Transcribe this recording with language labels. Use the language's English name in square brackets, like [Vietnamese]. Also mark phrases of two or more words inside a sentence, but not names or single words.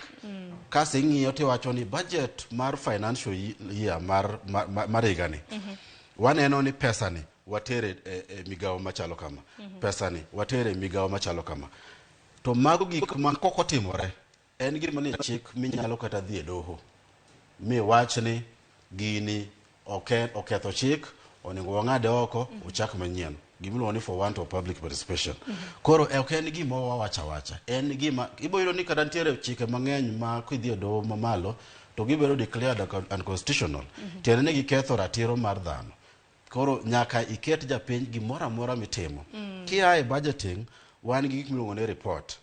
[Luo (Kenya and Tanzania)] Kasi ing'iyo tiwacho ni budget mar [English] financial year [Luo (Kenya and Tanzania)] mar higani, waneno ni pesani watere e migawo machalo kama, pesani watere e migawo machalo kama. To mago gik ma koko timore en gima ni chik minyalo kata dhi e doho mi wach ni gini oketho chik, onego wang'ade oko, ochak manyien. Gimiluongo ni [English] for want of public participation. [Luo (Kenya and Tanzania)] Koro ok en gima wawacha, en gima iboyudo ni kata nitiere chike mang'eny ma kidhi e doho mamalo to gibiro [English] declared unconstitutional. [Luo (Kenya and Tanzania)] Tiende ni giketho ratiro mar dhano. Koro nyaka iket japiny gimoro amora mitimo. Kia e budgeting wan gi gik miluongo ni report.